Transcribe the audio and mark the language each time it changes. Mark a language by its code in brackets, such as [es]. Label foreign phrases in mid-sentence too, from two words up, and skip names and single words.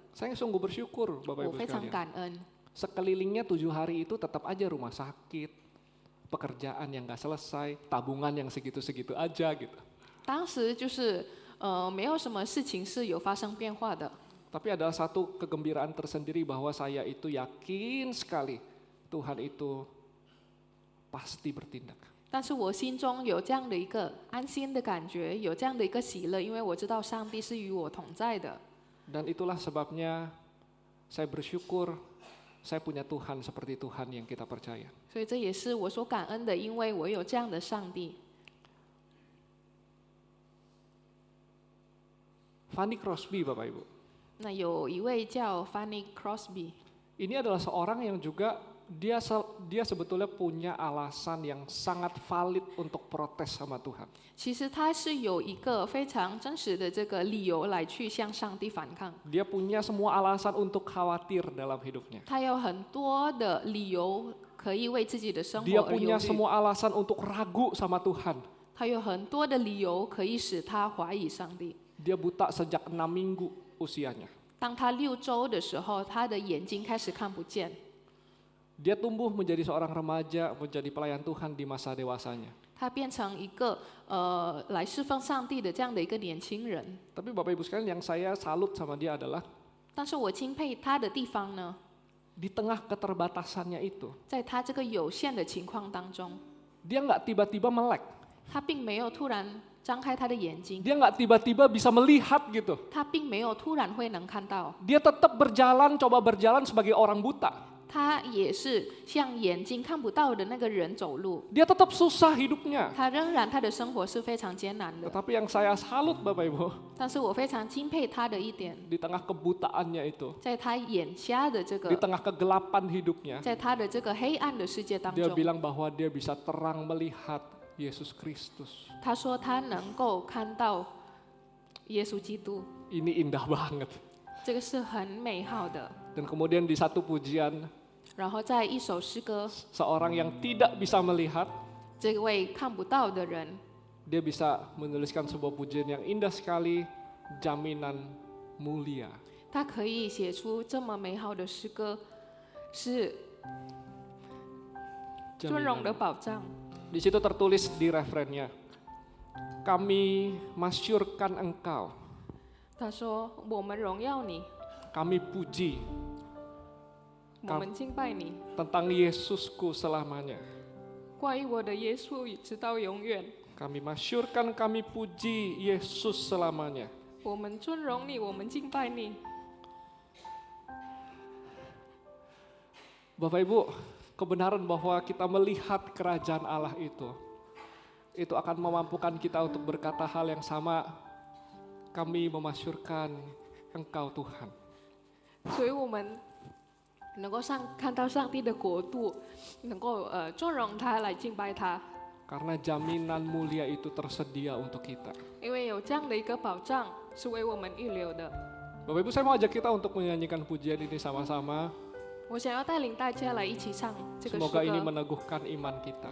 [id] Saya sungguh bersyukur Bapak [zh] 我 [id] Ibu [zh] 非常 [id] sekalian. [zh] 感恩。 [id] Sekelilingnya 7 hari itu tetap aja rumah sakit, pekerjaan yang gak selesai, tabungan yang segitu-segitu aja gitu. [zh] 当时就是没有什么事情是有发生变化的， [id] Tapi ada satu kegembiraan tersendiri bahwa saya itu yakin sekali Tuhan itu pasti bertindak. [zh] 但是我心中有这样的一个安心的感觉，有这样的一个喜乐，因为我知道上帝是与我同在的。 [id] Dan itulah sebabnya saya bersyukur saya punya Tuhan seperti Tuhan yang kita percaya. [zh] 所以这也是我所感恩的，因为我有这样的上帝。 [id] Fanny Crosby, Bapak Ibu. [zh] 那有一位叫 Fanny Crosby， [id] Ini adalah seorang yang juga dia sebetulnya punya alasan yang sangat valid untuk protes sama Tuhan. [zh] 其实他是有一个非常真实的这个理由来去向上帝反抗。 [id] Dia punya semua alasan untuk khawatir dalam hidupnya. [zh] 他有很多的理由可以为自己的生 [id] Dia [zh] 活而忧 [id] punya [zh] 虑， [id] semua alasan untuk ragu sama Tuhan. [zh] 他有很多的理由可以使他怀疑上帝。 [id] Dia buta sejak 6 minggu usianya. [zh] 当他6周的时候，他的眼睛开始看不见。 [id] Dia tumbuh menjadi seorang remaja, menjadi pelayan Tuhan di masa dewasanya. [zh] 他变成一个来侍奉上帝的这样的一个年轻人。 [id] Tapi Bapak Ibu sekalian, yang saya salut sama dia adalah [zh] 但是我钦佩他的地方呢， [id] di tengah keterbatasannya itu, [zh] 在他这个有限的情况当中， [id] dia nggak tiba-tiba melek. [zh] 他并没有突然张开他的眼睛， [id] Dia nggak tiba-tiba bisa melihat gitu. [zh] 他并没有突然会能看到， [id] Dia tetap coba berjalan sebagai orang buta. [zh] 他也是像眼睛看不到的那个人走路， [id] Dia tetap susah hidupnya. [zh] 他仍然他的生活是非常艰难的。 [id] Tetapi yang saya salut Bapak Ibu, [zh] 但是我非常钦佩他的一点， [id] di tengah kebutaannya itu, [zh] 在他眼瞎的这 [id] di [zh] 个， [id] tengah kegelapan hidupnya, [zh] 在他的这个黑暗的世界当 [id] dia [zh] 中， [id] bilang bahwa dia bisa terang melihat Yesus Kristus. [zh] 他说他能够看到耶稣基督， [id] Ini indah banget. [zh] 这个是很美好的。 [id] Dan kemudian di satu pujian, [zh] 然后在一首诗歌， [id] seorang yang tidak bisa melihat, [zh] 这位看不到的人， [id] dia bisa menuliskan sebuah pujian yang indah sekali, jaminan mulia. [zh] 他可以写出这么美好的诗歌，是尊荣的保障。 [id] Di situ tertulis di referennya, kami masyurkan engkau, [zh] 他说：“我们荣耀你， [id] kami puji [zh] 我们敬拜你， [id] tentang Yesusku selamanya. [zh] 关于我的耶稣直到永远。 [id] Kami masyurkan, kami puji Yesus selamanya. [zh] 我们尊荣你，我们敬拜你。” [id] Bapak Ibu, kebenaran bahwa kita melihat kerajaan Allah itu akan memampukan kita untuk berkata hal yang sama. Kami memasyurkan Engkau Tuhan. [zh] 所以我们能够看到上帝的国度，能够尊荣他，来敬拜他。 [id] Karena jaminan mulia itu tersedia untuk kita. [zh] 因为有这样的一个保障是为我们预留的。 [id] Bapak Ibu, saya mau ajak kita untuk menyanyikan pujian ini sama-sama. [zh] 我想要带领大家来一起唱这个诗 [id] Semoga ini [zh] 歌， [id] meneguhkan iman kita.